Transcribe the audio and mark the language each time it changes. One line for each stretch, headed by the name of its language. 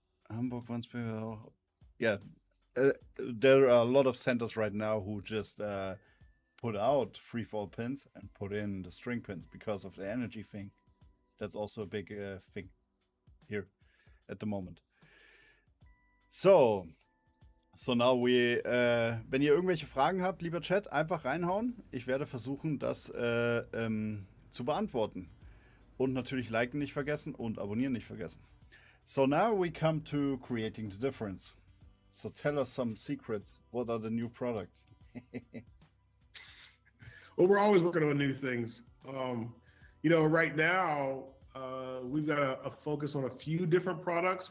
English: Hamburg once per. Yeah, there are a lot of centers right now who just put out free-fall pins and put in the string pins because of the energy thing. That's also a big thing here at the moment. So now
German: wenn ihr irgendwelche Fragen habt, lieber Chat, einfach reinhauen. Ich werde versuchen, das zu beantworten. Und natürlich liken nicht vergessen und abonnieren nicht vergessen.
English: So now we come to creating the difference. So tell us some secrets. What are the new products? Well, we're always working on new things. You know, right now, we've got a focus on a few different products.